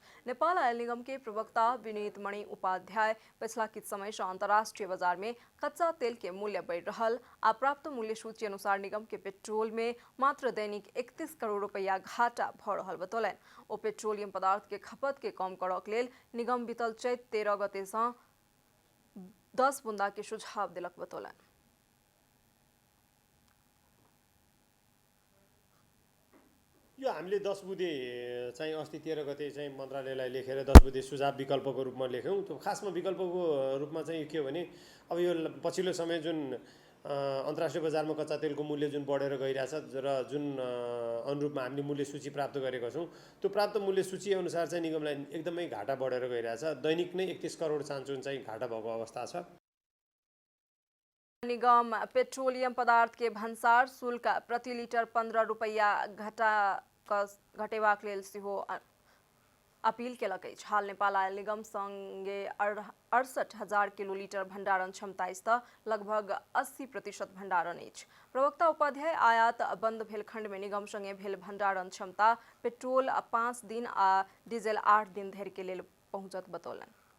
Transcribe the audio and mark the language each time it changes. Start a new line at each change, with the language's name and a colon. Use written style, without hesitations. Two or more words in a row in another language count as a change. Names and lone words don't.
Maithili: नेपाल आयल निगम के प्रवक्ता विनीत मणि उपाध्याय पछिला किछु समय से अंतर्राष्ट्रीय बाजार में कच्चा तेल के मूल्य बढ़ि रहल आ प्राप्त मूल्य सूची अनुसार निगम के पेट्रोल में मात्र दैनिक 31 करोड़ रुपया घाटा भ रहल बतौलनि। ओ पेट्रोलियम पदार्थ के खपत के कम करक लेल निगम बीतल चैत 13 गते से 10 बुंदा के सुझाव देलक बतौलनि।
Nepali: यो हामीले 10 बुँदे चाहिँ अस्ति 13 गते चाहिँ मन्त्रालयलाई लेखेर 10 बुँदे सुझाव विकल्पको रूपमा लेख्यौँ। त्यो खासमा विकल्पको रूपमा चाहिँ के हो भने अब यो पछिल्लो समय जुन अन्तर्राष्ट्रिय बजारमा कच्चा तेलको मूल्य जुन बढेर गइरहेछ र जुन अनुरूपमा हामीले मूल्य सूची प्राप्त गरेका छौँ, त्यो प्राप्त मूल्य सूची अनुसार चाहिँ निगमलाई एकदमै घाटा बढेर गइरहेछ। दैनिक नै 31 करोड चान्चुन चाहिँ घाटा भएको अवस्था छ।
Maithili: निगम पेट्रोलियम पदार्थ के भंसार शुल्क प्रति लीटर 15 रुपया घटेबाक लेल सेहो अपील केलक अछि। हाल नेपाल आयल निगम संगे 68,000 किलोलीटर भंडारण क्षमता स्तर लगभग 80% भंडारण अछि। प्रवक्ता उपाध्याय आयात बंद भेल खंड में निगम संगे भेल भंडारण क्षमता पेट्रोल 5 दिन आ डीजल 8 दिन धरि के लेल पहुंचत बतौलन।